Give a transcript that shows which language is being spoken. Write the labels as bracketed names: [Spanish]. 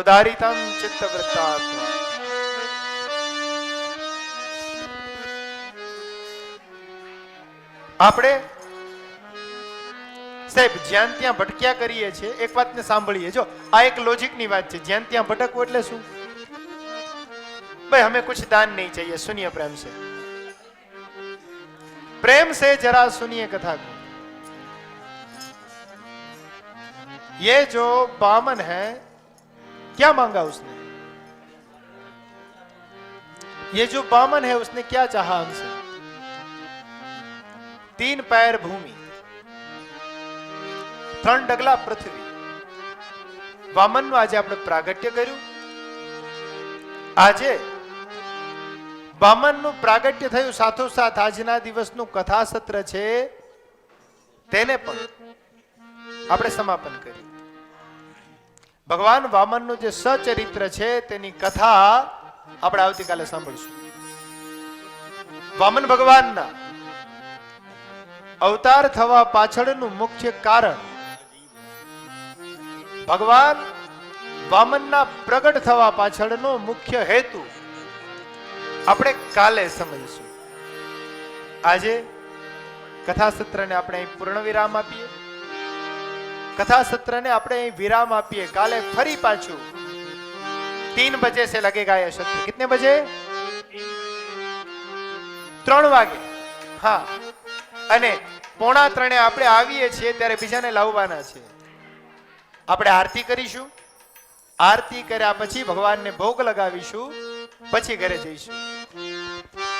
[Sanskrit] ઉદારિતમ ચિત્તવૃત્તાત્મા। [Gujarati] આપણે સાહેબ જ્યાં ત્યાં ભટક્યા કરીએ છીએ, એક વાતને સાંભળીએ, જો આ એક લોજિકની વાત છે। જ્યાં ત્યાં ભટકવું એટલે શું? [Hindi] भाई हमें कुछ दान नहीं चाहिए, सुनिए प्रेम से, प्रेम से जरा सुनिए कथा को। ये जो बामन है क्या मांगा उसने? ये जो बामन है उसने क्या चाहा हमसे? 3 पैर भूमि, 3 [Gujarati] ડગલા પૃથ્વી। વામનનું આજે આપણે પ્રાગટ્ય કર્યું। આજે વામનનું પ્રાગટ્ય થયું, સાથોસાથ આજના દિવસનું કથા સત્ર છે તેને પણ આપણે સમાપન કર્યું। ભગવાન વામનનું જે સચરિત્ર છે તેની કથા આપણે આવતીકાલે સાંભળીશું। વામન ભગવાનના અવતાર થવા પાછળનું મુખ્ય કારણ, ભગવાન વામનના પ્રગટ થવા પાછળનો મુખ્ય હેતુ આપણે કાલે સમજીશું। આજે કથા સત્રને આપણે અહીં પૂર્ણ વિરામ આપીએ। [Hindi] कथा सत्र ने [Gujarati] આપણે અહીં વિરામ આપીએ। કાલે ફરી પાછું [Hindi] 3 बजे से लगेगा ये सत्र। कितने बजे? [Gujarati] 3 વાગે। હા, અને 2:45 આપણે આવીએ છીએ ત્યારે બીજાને લાવવાના છે। આપણે આરતી કરીશું, આરતી કર્યા પછી ભગવાનને ભોગ લગાવીશું, પછી ઘરે જઈશું।